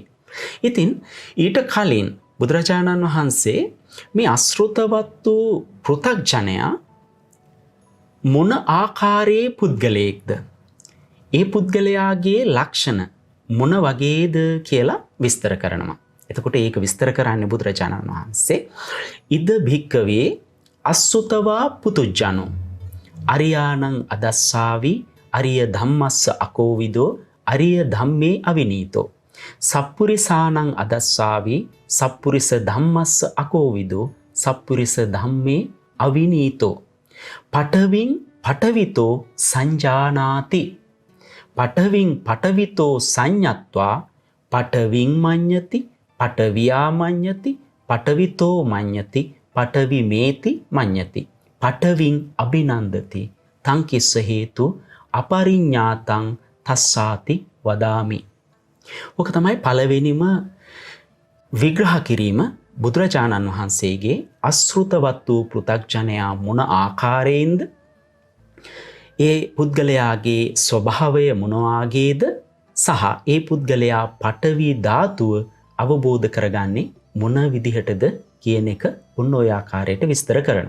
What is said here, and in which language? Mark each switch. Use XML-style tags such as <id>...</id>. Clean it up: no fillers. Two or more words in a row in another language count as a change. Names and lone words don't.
<si>ඉතින් ඊට කලින් බුදුරජාණන් වහන්සේ මේ අශෘතවත් වූ පෘථග්ජනයා මොන ආකාරයේ පුද්ගලයෙක්ද? ඒ පුද්ගලයාගේ ලක්ෂණ මොන වගේද කියලා විස්තර කරනවා. එතකොට ඒක විස්තර කරන්නේ බුදුරජාණන් වහන්සේ</si> <pi>ඉද භික්කවේ අසුතවා පුතුජ්ජනෝ අරියානං අදස්සාවි අරිය ධම්මස්ස අකෝවිදෝ අරිය ධම්මේ අවිනීතෝ සප්පුරිසානං අදස්සාවි සප්පුරිස ධම්මස්ස අකෝවිදෝ සප්පුරිස ධම්මේ අවිනීතෝ පඨවින් පඨවිතෝ සංජානාති. පඨවින් පඨවිතෝ සංඤත්වා පඨවින් මඤ්ඤති පඨවියා මඤ්ඤති පඨවිතෝ මඤ්ඤති පඨවිමේති මඤ්ඤති පඨවින් අභිනන්දති තං කිස්ස හේතු අපරිඤ්ඤාතං තස්සාති වදාමි.</pi> <si>ඔක තමයි පළවෙනිම විග්‍රහ කිරීම බුදුරජාණන් වහන්සේගේ අශෘතවත් වූ පෘථග්ජනයා මොන ආකාරයෙන්ද, ඒ පුද්ගලයාගේ ස්වභාවය මොන වාගේද, සහ ඒ පුද්ගලයා පඨවි ධාතුව අවබෝධ කරගන්නේ මොන විදිහටද කියන එක ඔන්න ඔය ආකාරයට විස්තර කරනවා.</si>